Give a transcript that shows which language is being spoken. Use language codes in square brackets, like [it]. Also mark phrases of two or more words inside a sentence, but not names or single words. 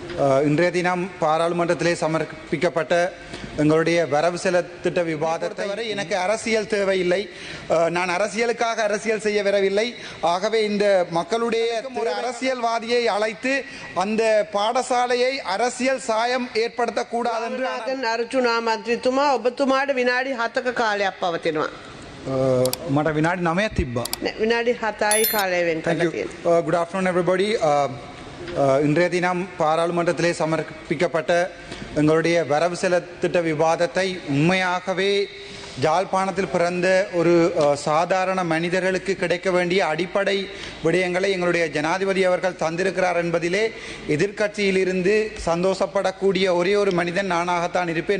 [ta] இன்றைய தினம் பாராளுமன்றத்திலே சமர்ப்பிக்கப்பட்ட எங்களுடைய வரவு செலத்திட்ட விவாதத்தை வரை எனக்கு அரசியல் தேவையில்லை. நான் அரசியலுக்காக அரசியல் செய்ய வரவில்லை. ஆகவே இந்த மக்களுடைய ஒரு அரசியல்வாதியை அழைத்து அந்த பாடசாலையை அரசியல் சாயம் ஏற்படுத்தக்கூடாது என்று [si] අර්ජුනා මන්ත්‍රීතුමා ඔබතුමාට විනාඩි 7ක කාලයක් පවතිනවා. මට විනාඩි 9ක් තිබ්බා. විනාඩි 7යි කාලය වෙන් කරලා තියෙනවා. [en] Good afternoon everybody. [ta] இன்றைய தினம் பாராளுமன்றத்திலே சமர்ப்பிக்கப்பட்ட எங்களுடைய வரவு செலத்திட்ட விவாதத்தை உண்மையாகவே ஜாழ்ப்பாணத்தில் பிறந்த ஒரு சாதாரண மனிதர்களுக்கு கிடைக்க வேண்டிய அடிப்படை விடயங்களை எங்களுடைய ஜனாதிபதி அவர்கள் தந்திருக்கிறார் என்பதிலே எதிர்க்கட்சியிலிருந்து சந்தோஷப்படக்கூடிய ஒரே ஒரு மனிதன் நானாகத்தான் இருப்பேன்.